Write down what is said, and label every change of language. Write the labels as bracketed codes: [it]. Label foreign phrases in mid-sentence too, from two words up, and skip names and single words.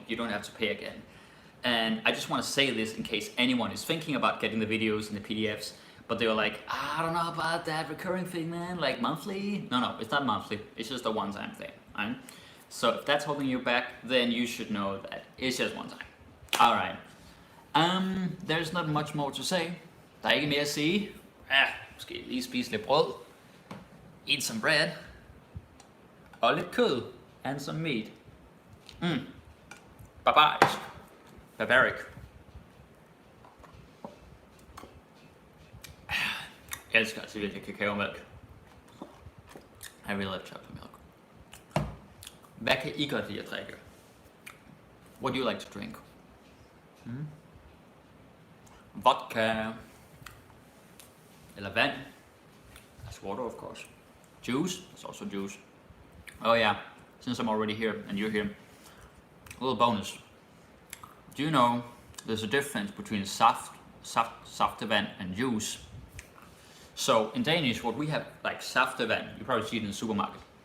[en] You don't have to pay again. And I just want to say this in case anyone is thinking about getting the videos and the PDFs, but they're like, I don't know about that recurring thing, man, like monthly. No, it's not monthly. It's just a one-time thing, right? So if that's holding you back, then you should know that it's just one time. All right. There's not much more to say. [da] Der er ikke mere at sige. Måske lige spise lidt brød. [en] Eat some bread. [da] Og lidt kød. [en] And some meat. [da] Barbarisk. [en] Barbaric. [da] Jeg elsker altså virkelig kakaomælk. [en] I really love chocolate milk. [da] Hvad kan I godt lide at drikke? [en] What do you like to drink? [da] Vodka. Eller vand. [en] That's water, of course. Juice. That's also juice. Oh yeah, since I'm already here and you're here, a little bonus. Do you know there's a difference between saftevand and juice? So in Danish, what we have like saftevand, you probably see it in the supermarket.